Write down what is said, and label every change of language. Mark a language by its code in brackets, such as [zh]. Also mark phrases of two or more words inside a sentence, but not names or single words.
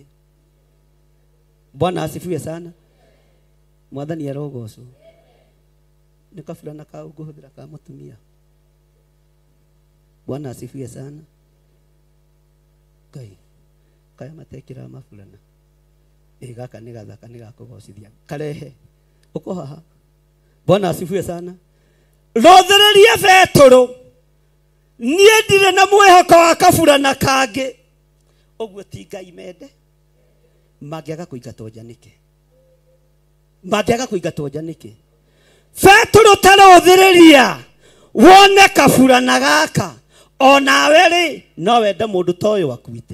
[sw] Bwana asifiwe sana. [ki] Mwathani arogocwo. Nĩ kabulana kau ngũhũthĩra ka mũtumia. [sw] Bwana asifiwe sana. [ki] Ngai kaya matekĩra mabulana gaka nĩ gathaka nĩ gakũgocithia karehe uko haha. [sw] Bwana asifiwe sana. [ki] Rothereria Petero niĩ ndirĩ na mwĩhoko wa kabulana kangĩ. Ũguo ti Ngai mende mangĩaga kũingatwo nja nĩkĩ. Petero tarothereria wone kabulana gaka onawe rĩ no wende mũndũ ta ũyũ akuite.